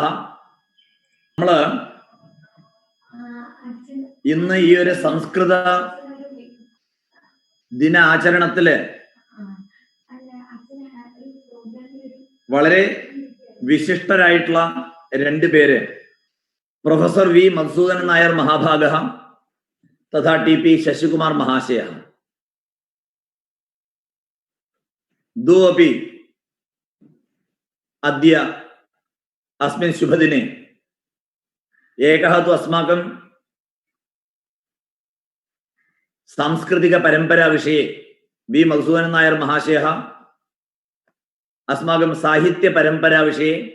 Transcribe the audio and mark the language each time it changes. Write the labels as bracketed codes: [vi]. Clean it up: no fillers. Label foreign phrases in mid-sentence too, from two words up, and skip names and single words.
[ml] നമ്മള് ഇന്ന് ഈ ഒരു സംസ്കൃത ദിനാചരണത്തില് വളരെ വിശിഷ്ടരായിട്ടുള്ള രണ്ടു പേര്, പ്രൊഫസർ വി മധുസൂദനൻ നായർ [sa] മഹാഭാഗഃ തഥാ [ml] ടി.പി. [sa] ശശികുമാർ മഹാശയഃ. द्वौ अपि अद्य अस्मिन् शुभदिने. एकः तु अस्माकं सांस्कृतिक परंपरा विषये वि मधुसूदनन नायर महाशयः, अस्माकं साहित्य परंपरा विषये